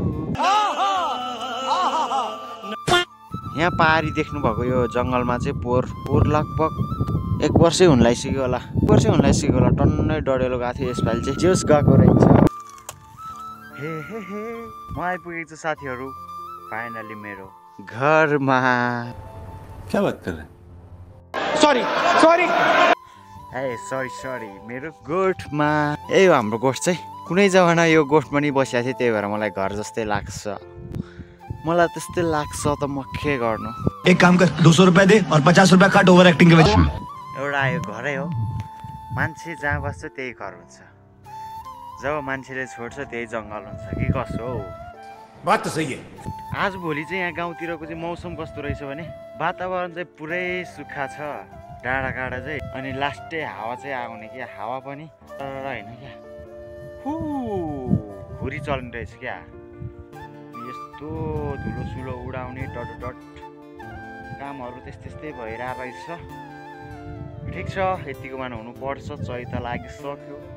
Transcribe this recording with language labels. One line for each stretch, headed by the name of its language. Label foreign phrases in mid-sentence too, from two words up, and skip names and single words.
Nepali: यहाँ पहाडी देख्नु भएको यो जङ्गलमा चाहिँ पोहोर लगभग 1 वर्षै हुन लागिसक्यो होला। टन्नै डढेलो गएको थियो। यसपालि चाहिँ जोस गएको रहेछ। हे म आइपुगेको छु साथीहरू फाइनली मेरो घरमा।
Hindi: क्या बात कर रहे हैं?
Nepali: सरी मेरो गोठमा। यही हो हाम्रो गोठ चाहिँ। कुनै जमाना यो गोठमा नि बसिएको थिएँ, त्यही भएर मलाई घर जस्तै लाग्छ। मलाई त्यस्तै लाग्छ त म के गर्नु।
Hindi: एक काम कर, 200 रुपया दे और 50 रुपया काट
English: over acting
Hindi: के वजह।
Nepali: एउटा यो घरै हो, मान्छे जहाँ बस्छ त्यही घर हुन्छ, जब मान्छेले छोड्छ त्यही जङ्गल हुन्छ कि कसो हो।
Hindi: बात त सही है।
Nepali: आजभोलि चाहिँ यहाँ गाउँतिरको चाहिँ मौसम कस्तो रहेछ भने वातावरण चाहिँ पुरै सुक्खा छ। डाँडा काँडा चाहिँ अनि लास्टै हावा चाहिँ आउने क्या हावा पनि तर होइन क्या हुरी चल्ने रहेछ क्या यस्तो धुलो सुलो उडाउने डट कामहरू त्यस्तै भइरहेको रहेछ ठिक छ यतिकोमा हुनुपर्छ चै त लागिसक्यो